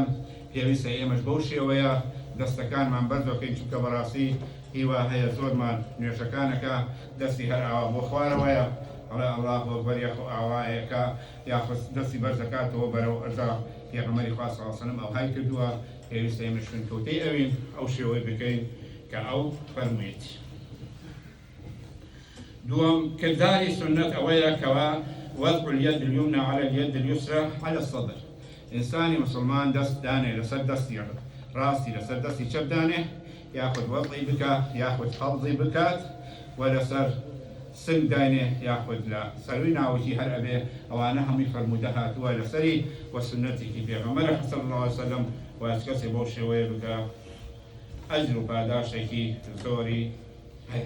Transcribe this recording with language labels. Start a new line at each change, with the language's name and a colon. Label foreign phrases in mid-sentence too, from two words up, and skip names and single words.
Central Kurdish: پێویستە ئێمەش بەو شێوەیە دەستەکانمان بەرز بکەین، چونکە بەڕاستی هیوا هەیە زۆرمان نوێژەکانەکە دەستی هەر ئاوا بۆ خوارەوەیە، ئەڵێ
Arabic: الله ئەکبەر
Central Kurdish: یاخو ئاوایەکە یاخو دەستی بەرز دەکاتەوە بەرەو ئەرزا. پێغەمبەری خوا
Arabic: صلی الله عليه وسلم
Central Kurdish: ئەو های کردووە، پێویستە ئێمەش خوێنکەوتەی ئەوین ئەو شێوەی بکەین کە ئەو فەرموویت. دووەم کردداری سنەت ئەوەیە کەوا
Arabic: وضع اليد اليمنى على اليد اليسرى على الصدر.
Central Kurdish: ئینسانی مسلمان دەست دانێ لەسەر دەستی ڕاستی لەسەر دەستی چەپ دانێ، یاخود وەضعی بکات یاخود قەبضی بکات و لەسەر سنگ داینێ یاخود لە سەروی ناوەکی هەر ئەبێ. ئەوانە هەمووی فەرموودە هاتووە لەسەری و سنەتێکی پێغەمبەر
Arabic: صلی الله عليه وسلم،
Central Kurdish: و هیچ کەسێ بەو شێوەیە بکە ئەجر و پاداشێکی زۆری هەیە.